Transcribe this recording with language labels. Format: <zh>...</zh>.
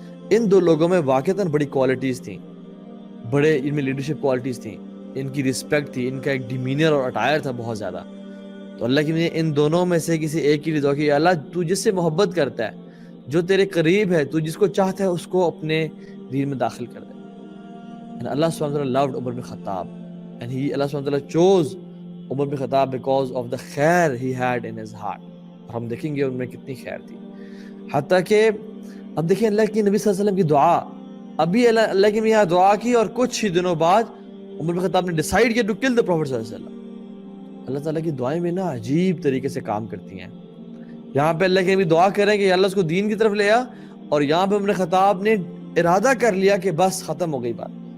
<ur>ان دو لوگوں میں واقعتاً بڑی کوالٹیز تھیں، بڑے ان میں لیڈرشپ کوالٹیز تھیں، ان کی رسپیکٹ تھی، ان کا ایک ڈیمینر اور اٹائر تھا بہت زیادہ. تو اللہ کی نے ان دونوں میں سے کسی ایک کے لیے دعا کی، اللہ تو جس سے محبت کرتا ہے، جو تیرے قریب ہے، تو جس کو چاہتا ہے اس کو اپنے دین میں داخل کر دے.</ur> <en>And Allah subhanahu wa ta'ala loved Umar bin Khattab, and Allah subhanahu wa ta'ala chose Umar bin Khattab because of the khair he had in his heart.</en> <ur>اور ہم دیکھیں گے ان میں کتنی خیر تھی، حتیٰ کہ اب دیکھیں اللہ کی نبی صلی اللہ علیہ وسلم کی دعا، ابھی اللہ کی یہاں دعا کی اور کچھ ہی دنوں بعد عمر بن خطاب نے ڈیسائیڈ کیا</ur> <en>to kill the Prophet</en> <ur>صلی اللہ علیہ وسلم. اللہ تعالیٰ کی دعائیں میں نا عجیب طریقے سے کام کرتی ہیں. یہاں پہ اللہ کی نبی دعا کریں کہ اللہ اس کو دین کی طرف لے آ، اور یہاں پہ عمر بن خطاب نے ارادہ کر لیا کہ بس ختم ہو گئی بات.</ur>